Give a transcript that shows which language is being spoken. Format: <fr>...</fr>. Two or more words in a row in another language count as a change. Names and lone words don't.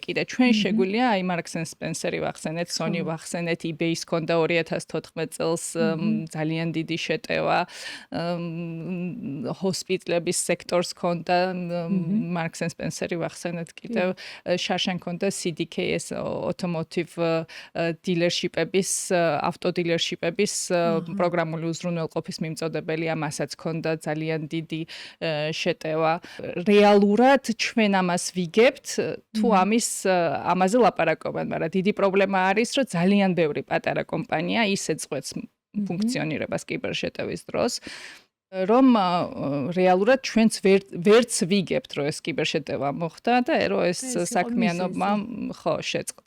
<ka>კიდე ჩვენ შეგვიძლია აი Marks and Spencer-ი ვახსენეთ, Sony ვახსენეთ, eBay-ს ჰქონდა 2014 წელს ძალიან დიდი შეტევა, ჰოსპიტლების სექტორს ჰქონდა Marks and Spencer-ი ვახსენეთ, კიდევ შარშან ჰქონდა CDKS</ka> <en>automotive dealership-</en> <ka>ების,</ka> <en>auto dealership-</en> <ka>ების პროგრამული უზრუნველყოფის მიმწოდებელი, ამასაც ჰქონდა ძალიან დიდი შეტევა. რეალურად ჩვენ ამას ვიგებთ, თუ ამაზე ლაპარაკობენ, მაგრამ დიდი პრობლემა არის, რომ ძალიან ბევრი პატარა კომპანია ისე წყვეტს ფუნქციონირებას კიბერშეტევის დროს, რომ რეალურად ჩვენც ვერც ვიგებთ, რომ ეს კიბერშეტევა მოხდა და რომ ეს საქმიანობა ხო შეწყდა.</ka>